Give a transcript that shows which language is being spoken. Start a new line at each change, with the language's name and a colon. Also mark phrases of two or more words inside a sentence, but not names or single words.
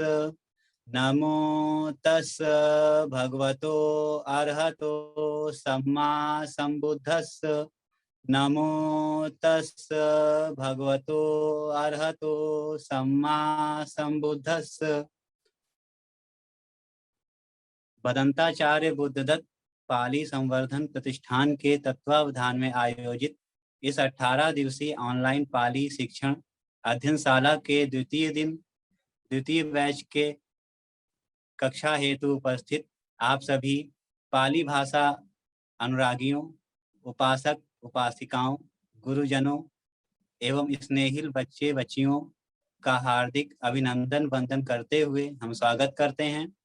Pali: नमो तस् भगवतो अरहतो सम्मा संबुद्धस्स। नमो तस् भगवतो अरहतो सम्मा संबुद्धस्स।
Hindi: बदंताचार्य बुद्धदत्त पाली संवर्धन प्रतिष्ठान के तत्वावधान में आयोजित इस 18 दिवसीय ऑनलाइन पाली शिक्षण अध्ययनशाला के द्वितीय बैच के कक्षा हेतु उपस्थित आप सभी पाली भाषा अनुरागियों, उपासक उपासिकाओं, गुरुजनों एवं स्नेहिल बच्चे बच्चियों का हार्दिक अभिनंदन वंदन करते हुए हम स्वागत करते हैं।